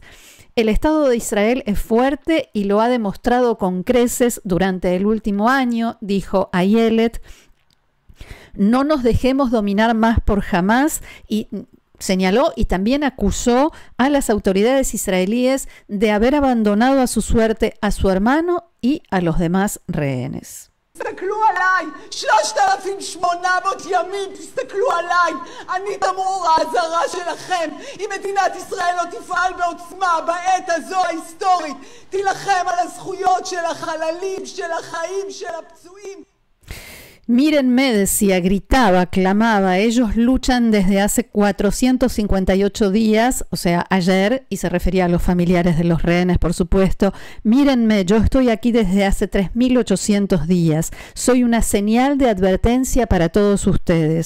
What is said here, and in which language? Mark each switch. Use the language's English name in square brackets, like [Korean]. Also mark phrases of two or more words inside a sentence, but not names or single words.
[Spanish] El Estado de Israel es fuerte y lo ha demostrado con creces durante el último año, dijo Ayelet. No nos dejemos dominar más por Hamás, y señaló y también acusó a las autoridades israelíes de haber abandonado a su suerte a su hermano y a los demás rehenes. [Hebrew] תסתכלו עליי, 3,800 ימים, תסתכלו עליי, אני תמרור האזהרה שלכם. אם מדינת ישראל לא תפעל בעוצמה בעת הזו ההיסטורית, תילחם על הזכויות של החללים, של החיים, של הפצועים. [Spanish] Mírenme, decía, gritaba, clamaba, ellos luchan desde hace 458 días, o sea, ayer, y se refería a los familiares de los rehenes, por supuesto. Mírenme, yo estoy aquí desde hace 3.800 días. Soy una señal de advertencia para todos ustedes.